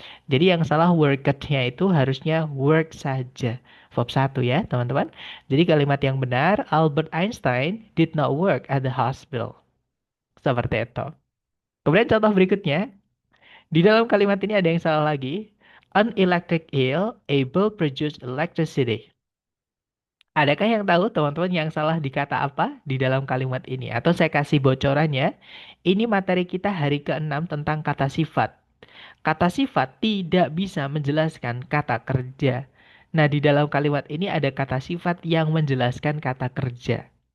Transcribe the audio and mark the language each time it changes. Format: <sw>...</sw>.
<id>Jadi yang salah worked-nya itu harusnya work saja. Verb satu ya, teman-teman. Jadi kalimat yang benar,</id> <en>Albert Einstein did not work at the hospital.</en> <id>Seperti itu. Kemudian contoh berikutnya, di dalam kalimat ini ada yang salah lagi.</id> <en>An electric eel able produce electricity.</en> <id>Adakah yang tahu teman-teman yang salah di kata apa di dalam kalimat ini? Atau saya kasih bocorannya. Ini materi kita hari ke-6 tentang kata sifat. Kata sifat tidak bisa menjelaskan kata kerja. Nah, di dalam kalimat ini ada kata sifat yang menjelaskan kata kerja.</id>